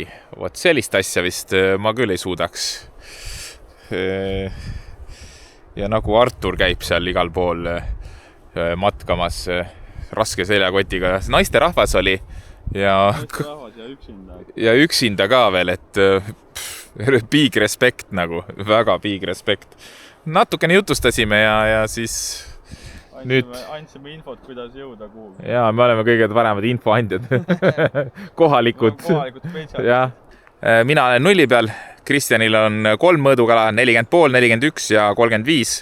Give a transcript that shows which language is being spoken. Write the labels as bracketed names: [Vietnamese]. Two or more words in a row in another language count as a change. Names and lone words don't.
[Estonian] Vot sellist asja vist ma küll ei suudaks. Ja nagu Artur käib seal igal pool matkamas raske seljakotiga. Naiste rahvas oli ja üksinda ka veel, et [English] big respect [Estonian] nagu, väga [English] big respect. [Estonian] Natukene jutustasime ja siis andsime infot, kuidas jõuda kuhugi. Ja me oleme kõige paremad infoandjad. Kohalikud ja. Mina olen nulli peal, Kristjanil on 3 mõõdukala, 40,5, 41 ja 35.